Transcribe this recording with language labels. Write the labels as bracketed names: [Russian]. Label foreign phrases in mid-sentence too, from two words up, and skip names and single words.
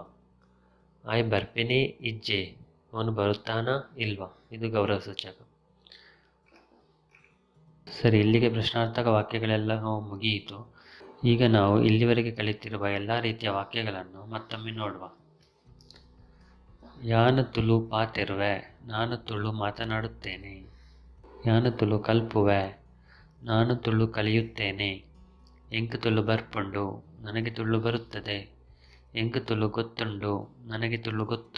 [Tulu] ಆಯ್ ಬರ್ಪೆನೆ ಇಜ್ಜೆ, [Kannada] ಅವನು ಬರುತ್ತಾನಾ ಇಲ್ವಾ, ಇದು ಗೌರವ ಸೂಚಕ. ಸರಿ, ಇಲ್ಲಿಗೆ ಪ್ರಶ್ನಾರ್ಥಕ ವಾಕ್ಯಗಳೆಲ್ಲ ಮುಗಿಯಿತು. ಈಗ ನಾವು ಇಲ್ಲಿವರೆಗೆ ಕಲಿತಿರುವ ಎಲ್ಲ ರೀತಿಯ ವಾಕ್ಯಗಳನ್ನು ಮತ್ತೊಮ್ಮೆ ನೋಡುವ. [Tulu] ಯಾನ ತುಳು ಪಾತೆರುವೆ, [Kannada] ನಾನು ತುಳು ಮಾತನಾಡುತ್ತೇನೆ. [Tulu] ಯಾನ ತುಳು ಕಲ್ಪುವೆ, [Kannada] ನಾನು ತುಳು ಕಲಿಯುತ್ತೇನೆ. [Tulu] ಎಂಕ್ ತುಳು ಬರ್ಪುಂಡು, [Kannada] ನನಗೆ ತುಳು ಬರುತ್ತದೆ. [Tulu] ಎಂಕ್ ತುಳು ಗೊತ್ತುಂಡು, [Kannada] ನನಗೆ ತುಳು ಗೊತ್ತು.